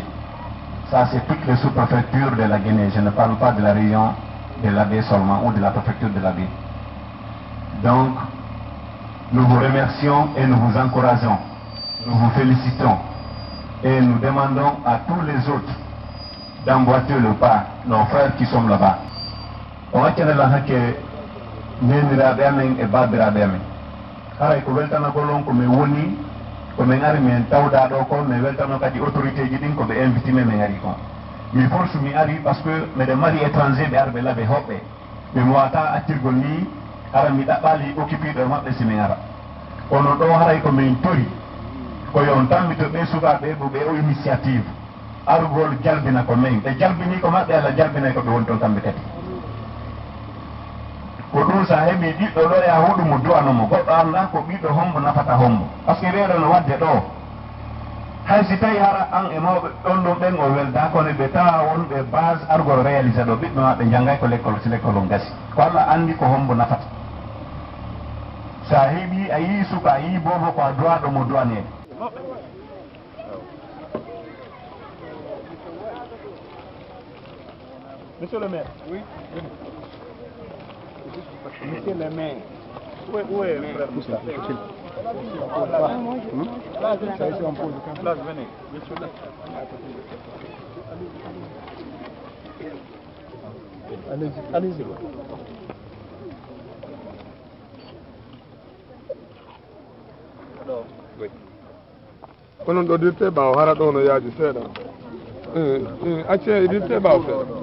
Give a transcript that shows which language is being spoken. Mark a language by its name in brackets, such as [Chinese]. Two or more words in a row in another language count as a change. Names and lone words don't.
[French] Ça, c'est toutes les sous-préfectures de la Guinée. Je ne parle pas de la région de la baie seulement ou de la préfecture de la baie. Donc, nous vous remercions et nous vous encourageons. Nous vous félicitons et nous demandons à tous les autres d'emboîter le pas, nos frères qui sont là-bas. On va tenir la [Fula] que neniraɓe amen e babiraɓe amen haray ko weltana golon ko min woni ko min ari min tawɗa ɗo ko mi weltano kadi autorité ji ɗin ko ɓe invitime min ari kon mi force mi ari [French] par ce que [Fula] miɗen mari étranger ɓe ar ɓe laaɓe hoɓɓe min wawata attirgol ni ara mi ɗaɓɓali occupiɗo maɓɓe si min ara kono ɗo haray ko min tori ko yon tammito ɓe sukaɓe ɓo ɓe o initiative arugol jalbina ko min ɓe jalbini ko maɓɓe Allah jalbinay ko ɓe woni toon kamɓe kadi ko ɗum sa heɓi ɓiɗɗo ɗo ya huɗu mo duwanomo goɗɗo anda ko ɓiɗɗo hombo nafata hombo [French] par ce que [Fula] weeɗo no wadde ɗo hay si tawi hara an e mawɓe ɗon ɗon ɓen o welda kono ɓe tawa wonɓe base argol réalisé ɗo ɓiɓɓe maɓe janggay ko l'école si l'école on gasi ko Allah andi ko hombo nafata sa heeɓi a yii suka a yii bobo ko a duwaɗo mo duwanede. [French] Monsieur le maire. Oui. Monsieur le maire. Où est le frère Moussa? Là, venez. Allez-y, allez-y. Oui. [Fula] Onon ɗo dirte ɓawo hara ɗo no yaaji seeɗa acce e dirte ɓawo seeɗa